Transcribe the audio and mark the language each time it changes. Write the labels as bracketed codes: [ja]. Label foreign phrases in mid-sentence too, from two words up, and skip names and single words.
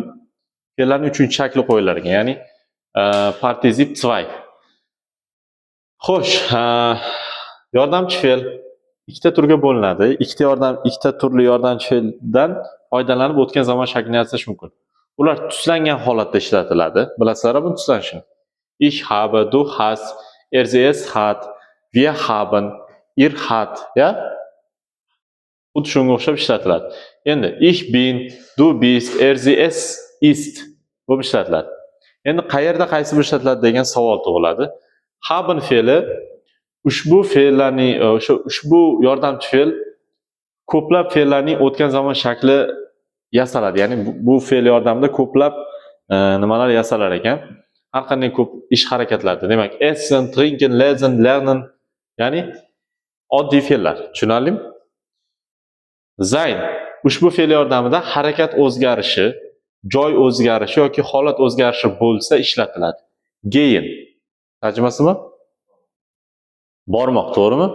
[uz] Fe'llarning 3-shakli qo'yilar ekan, ya'ni partizip 2. Xo'sh, yordamchi fe'l ikkita turga bo'linadi. Ikkita turli yordamchi fe'ldan foydalanib o'tgan zamon shaklini yasash mumkin. Ular tuslangan holatda ishlatiladi. Bilasizlar buni tuslanishini. [de] Ich habe, du hast, sie es hat, wir haben, ihr hat, [uz] ya? Xuddi shunga o'xshab ishlatiladi. Endi [de] ich bin, du bist, sie es ist [uz] bu ishlatiladi. Endi qayerda qaysi bir ishlatiladi degan savol tug'iladi. Haben fe'li ushbu fe'llarning ushbu yordamchi fe'l ko'plab fe'llarning o'tgan zamon shakli yasaladi. Ya'ni bu fe'l yordamida ko'plab nimalar yasalar ekan. Har qanday ko'p ish harakatlarda. Demak, [de] essen, trinken, lesen, lernen, [uz] ya'ni oddiy fe'llar. Tushunarlimi? Sein ushbu fe'l yordamida harakat o'zgarishi, joy o'zgarishi yoki holat o'zgarishi bo'lsa ishlatiladi. Gehen tarjimasimi? Bormoq, to'g'rimi?